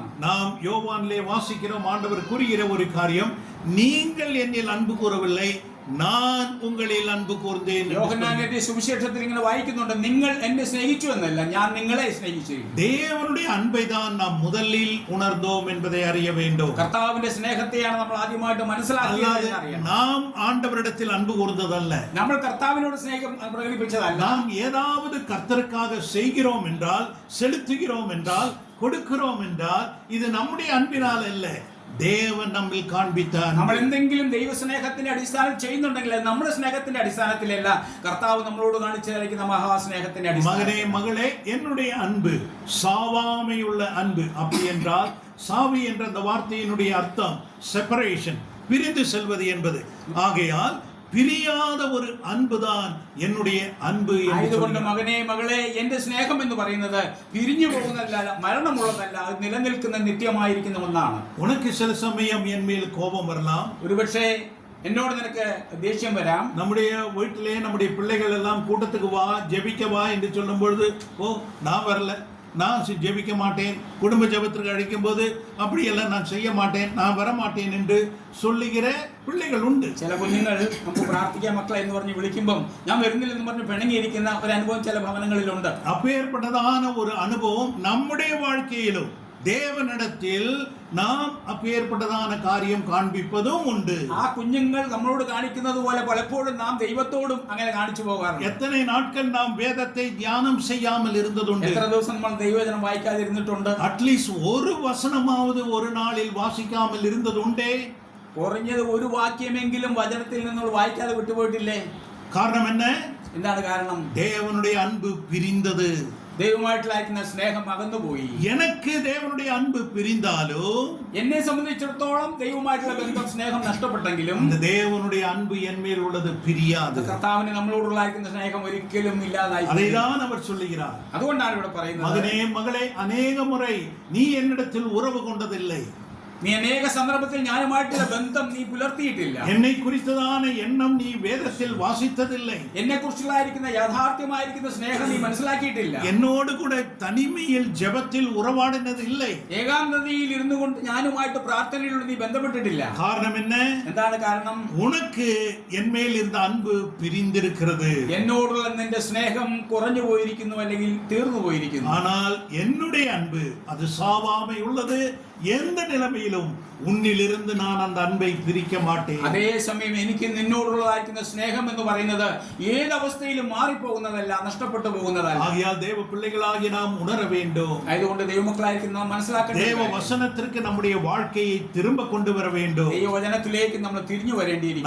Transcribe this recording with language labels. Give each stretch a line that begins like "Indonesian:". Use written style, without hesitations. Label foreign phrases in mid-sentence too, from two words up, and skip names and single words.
Tamil: நாம் யோவானிலே வாசிக்கிறோம், ஆண்டவர் கூறுகிற ஒரு காரியம், நீங்கள் என்னில் அன்பு கூறவில்லை, நான் உங்களில் அன்பு கூர்ந்தேன்.
Malayalam: യോഹന്നാന്റെ സുവിശേഷത്തിൽ ഇങ്ങനെ വായിക്കുന്നുണ്ട്, നിങ്ങൾ എന്നെ സ്നേഹിച്ചു എന്നല്ല, ഞാൻ നിങ്ങളെ സ്നേഹിച്ചു.
Tamil: தேவனுடைய அன்பை தான் நாம் முதலில் உணர்ந்தோம் என்பதை அறிய வேண்டும்.
Malayalam: കർത്താവിന്റെ സ്നേഹത്തെയാണ് നമ്മൾ ആദ്യമായിട്ട് മനസ്സിലാക്കിയത്.
Tamil: நாம் ஆண்டவரிடத்தில் அன்பு கூர்ந்ததல்ல,
Malayalam: നമ്മൾ കർത്താവിനോട് സ്നേഹം പ്രകടിപ്പിച്ചതല്ല.
Tamil: நாம் ஏதாவது கர்த்தருக்காக செய்கிறோம் என்றால், செலுத்துகிறோம் என்றால், கொடுக்கிறோம் என்றால், இது நம்முடைய அன்பினால் அல்ல, தேவன் நம்மில் காண்பித்த
Malayalam: നമ്മൾ എന്തെങ്കിലും ദൈവസ്നേഹത്തിന്റെ അടിസ്ഥാനത്തിൽ ചെയ്യുന്നുണ്ടെങ്കിൽ നമ്മുടെ സ്നേഹത്തിന്റെ അടിസ്ഥാനത്തിലല്ല, കർത്താവ് നമ്മളോട് കാണിച്ചിരിക്കുന്ന മഹാസ്നേഹത്തിന്റെ അടിസ്ഥാനം.
Tamil: மகனே மகளே, என்னுடைய அன்பு சாவாமையுள்ள அன்பு. அப்படி என்றால், சாவி என்ற அந்த வார்த்தையினுடைய அர்த்தம் செப்பரேஷன், பிரிந்து செல்வது என்பது. ஆகையால் பிரியாத ஒரு அன்புதான் என்னுடைய அன்பு.
Malayalam: ആയതുകൊണ്ട് മകനെ മകളെ, എന്റെ സ്നേഹം എന്ന് പറയുന്നത് പിരിഞ്ഞു പോകുന്നതല്ല, മരണമുള്ളതല്ല, അത് നിലനിൽക്കുന്ന നിത്യമായിരിക്കുന്ന ഒന്നാണ്.
Tamil: உனக்கு சில சமயம் என் மேல் கோபம் வரலாம்,
Malayalam: ഒരുപക്ഷെ എന്നോട് നിനക്ക് ദേഷ്യം വരാം.
Tamil: நம்முடைய வீட்டிலே நம்முடைய பிள்ளைகள் எல்லாம் கூட்டத்துக்கு வா, ஜெபிக்க வா என்று சொல்லும் பொழுது, ஓ நான் வரல, நான் ஜெபிக்க மாட்டேன், குடும்ப ஜெபத்திற்கு அழைக்கும் போது அப்படியெல்லாம் நான் செய்ய மாட்டேன், நான் வர மாட்டேன் என்று சொல்லுகிற பிள்ளைகள் உண்டு.
Malayalam: ചില കുഞ്ഞുങ്ങൾ നമുക്ക് പ്രാർത്ഥിക്കാൻ മക്കളെ എന്ന് പറഞ്ഞ് വിളിക്കുമ്പോൾ ഞാൻ വരുന്നില്ലെന്ന് പറഞ്ഞ് പിണങ്ങിയിരിക്കുന്ന ഒരു അനുഭവം ചില ഭവനങ്ങളിലുണ്ട്.
Tamil: அப்பேற்பட்டதான ஒரு அனுபவம் நம்முடைய வாழ்க்கையிலும் தேவனிடத்தில் நாம் அப்பேற்பட்டதான காரியம் காண்பிப்பதும் உண்டு.
Malayalam: ആ കുഞ്ഞുങ്ങൾ നമ്മളോട് കാണിക്കുന്നത് പോലെ പലപ്പോഴും നാം ദൈവത്തോടും അങ്ങനെ കാണിച്ചു പോകാറുണ്ട്.
Tamil: எத்தனை நாட்கள் நாம் வேதத்தை தியானம் செய்யாமல் இருந்ததுண்டு.
Malayalam: എത്ര ദിവസം നമ്മൾ ദൈവവചനം വായിക്കാതിരുന്നിട്ടുണ്ട്.
Tamil: அட்லீஸ்ட் ஒரு வசனமாவது ஒரு நாளில் வாசிக்காமல் இருந்ததுண்டே.
Malayalam: കുറഞ്ഞത് ഒരു വാക്യമെങ്കിലും വചനത്തിൽ നിന്ന് വായിക്കാതെ വിട്ടുപോയിട്ടില്ലേ?
Tamil: காரணம் என்ன?
Malayalam: എന്താണ് കാരണം?
Tamil: தேவனுடைய அன்பு பிரிந்தது.
Malayalam: ദൈവമായിട്ടുള്ള സ്നേഹം അകന്നുപോയി.
Tamil: எனக்கு தேவனுடைய அன்பு பிரிந்தாலும்,
Malayalam: എന്നെ സംബന്ധിച്ചിടത്തോളം ദൈവമായിട്ടുള്ള ബന്ധം സ്നേഹം നഷ്ടപ്പെട്ടെങ്കിലും
Tamil: அந்த தேவனுடைய அன்பு என் மேல் உள்ளது பிரியாது.
Malayalam: കർത്താവിന് നമ്മളോടുള്ള സ്നേഹം ഒരിക്കലും ഇല്ലാതായി.
Tamil: அதைதான் அவர் சொல்லுகிறார்.
Malayalam: അതുകൊണ്ടാണ് ഇവിടെ പറയുന്നത്,
Tamil: மகனே மகளே, அநேக முறை நீ என்னிடத்தில் உறவு கொண்டதில்லை.
Malayalam: നീ അനേക സന്ദർഭത്തിൽ ഞാനുമായിട്ടുള്ള ബന്ധം നീ പുലർത്തിയിട്ടില്ല.
Tamil: என்னை குறித்ததான எண்ணம் நீ வேதத்தில் வாசித்ததில்லை.
Malayalam: എന്നെ കുറിച്ചുള്ളായിരിക്കുന്ന യാഥാർത്ഥ്യമായിരിക്കുന്ന സ്നേഹം നീ മനസ്സിലാക്കിയിട്ടില്ല.
Tamil: என்னோடு கூட தனிமையில் ஜெபத்தில் உறவாடினது இல்லை.
Malayalam: ഏകാന്തതയിൽ ഇരുന്നു കൊണ്ട് ഞാനുമായിട്ട് പ്രാർത്ഥനയിലൂടെ നീ ബന്ധപ്പെട്ടിട്ടില്ല.
Tamil: காரணம் என்ன?
Malayalam: എന്താണ് കാരണം?
Tamil: உனக்கு என் மேல் இருந்த அன்பு பிரிந்திருக்கிறது. എന്നോടുള്ള നിന്റെ സ്നേഹം കുറഞ്ഞു പോയിരിക്കുന്നു, അല്ലെങ്കിൽ തീർന്നു പോയിരിക്കുന്നു. ஆனால் என்னுடைய அன்பு அது சாவாமை உள்ளது. எந்த நிலைமையிலும் உன்னிலிருந்து நான் அந்த அன்பை பிரிக்க மாட்டேன்.
Malayalam: അതേസമയം എനിക്ക് നിന്നോടുള്ളതായിരിക്കുന്ന സ്നേഹം എന്ന് പറയുന്നത് ഏതവസ്ഥയിലും മാറിപ്പോകുന്നതല്ല, നഷ്ടപ്പെട്ടു പോകുന്നതല്ല.
Tamil: ஆகையால் தேவ பிள்ளைகளாகி நாம் உணர வேண்டும்.
Malayalam: അതുകൊണ്ട് ദൈവമക്കളായിരിക്കും നാം മനസ്സിലാക്കേണ്ടത്,
Tamil: தேவ வசனத்திற்கு நம்முடைய வாழ்க்கையை திரும்ப கொண்டு வர வேண்டும்.
Malayalam: ദൈവവചനത്തിലേക്ക് നമ്മൾ തിരിഞ്ഞു വരേണ്ടിയിരിക്കുന്നു.